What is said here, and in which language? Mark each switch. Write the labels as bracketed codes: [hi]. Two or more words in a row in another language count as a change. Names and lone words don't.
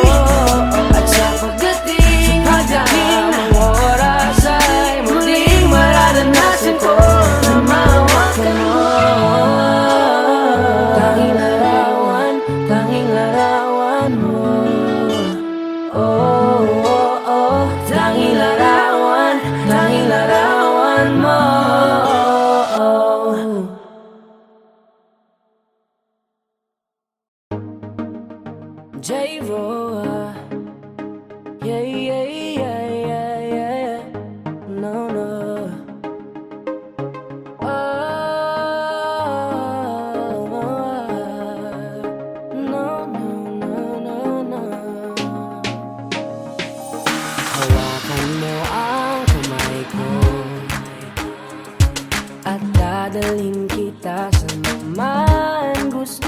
[tl] At sa pagdating ng tamang oras ay muling mararanasan ko na mahawakan mo. Tanging larawan mo. Oh, oh, oh. Tanging larawan mo. [en] J-Ro, yeah, yeah, yeah, yeah, yeah. No, no. [tl] Hawakan mo ang kamay ko at dadalhin kita sa man gusto.